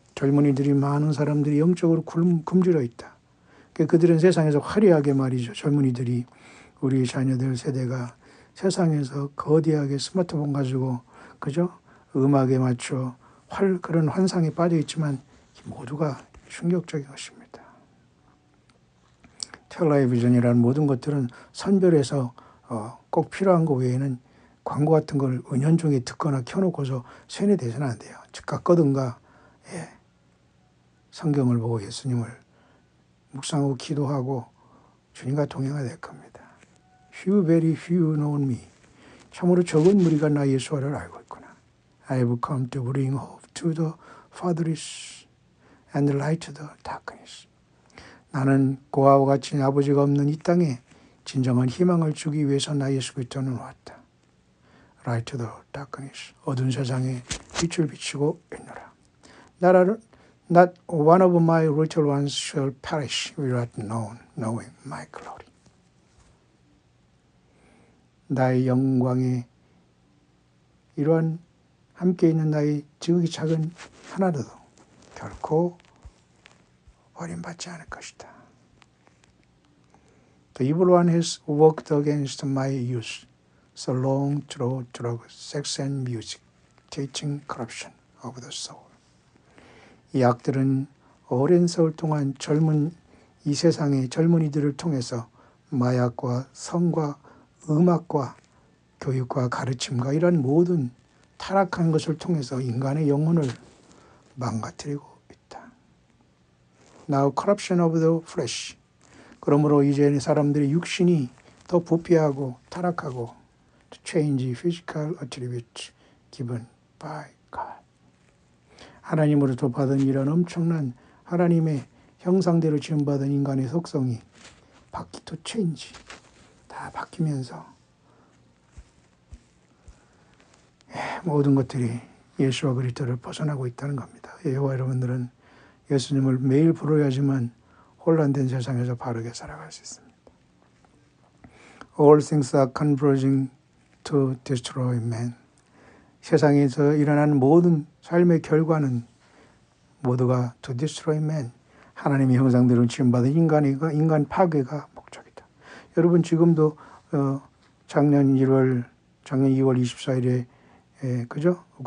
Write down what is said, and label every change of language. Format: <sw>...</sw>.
<ko>젊은이들이 많은 사람들이 영적으로 굶주려 있다. 그들은 세상에서 화려하게 말이죠. 젊은이들이 우리 자녀들 세대가 세상에서 거대하게 스마트폰 가지고 그죠? 음악에 맞춰 그런 환상에 빠져 있지만 모두가 충격적인 것입니다. 텔레비전이라는 모든 것들은 선별해서 꼭 필요한 것 외에는 광고 같은 걸 은연중에 듣거나 켜놓고서 세뇌되서는 안 돼요. 즉각 끄든가 성경을 보고 예수님을 묵상하고 기도하고 주님과 동행하게 될 겁니다.</ko> <en>Few, very few know me.</en> <ko>참으로 적은 무리가 나 예수와를 알고 있구나.</ko> <en>I have come to bring hope to the fatherless and light to the darkness.</en> <ko>나는 고아와 같이 아버지가 없는 이 땅에 진정한 희망을 주기 위해서 나 예수 그리스도는 왔다.</ko> <en>Light to the darkness.</en> <ko>어두운 세상에 빛을 비치고 있노라.</ko> <en>Not one of my little ones shall perish without knowing my glory.</en> <ko>나의 영광에 이러한 함께 있는 나의 지극히 작은 하나도 결코 버림받지 않을 것이다.</ko> <en>The evil one has worked against my youth so long through drugs, sex and music, teaching corruption of the soul.</en> <ko>이 악들은 오랜 세월 동안 젊은 이 세상의 젊은이들을 통해서 마약과 성과 음악과 교육과 가르침과 이런 모든 타락한 것을 통해서 인간의 영혼을 망가뜨리고 있다.</ko> <en>Now corruption of the flesh.</en> <ko>그러므로 이제 사람들의 육신이 더 부패하고 타락하고</ko> <en>to change physical attributes given by God.</en> <ko>하나님으로부터 받은 이런 엄청난 하나님의 형상대로 지음받은 인간의 속성이</ko> <en>to change.</en> <ko>다 바뀌면서 모든 것들이 예수와 그리스도를 벗어나고 있다는 겁니다. 여호와 여러분들은 예수님을 매일 부르야지만 혼란된 세상에서 바르게 살아갈 수 있습니다.</ko> <en>All things are converging to destroy man.</en> <ko>세상에서 일어나는 모든 삶의 결과는 모두가</ko> <en>to destroy man.</en> <ko>하나님의 형상대로 지음받은 인간 파괴가 목적이다. 여러분 지금도 작년 2월 24일에 그죠?</ko>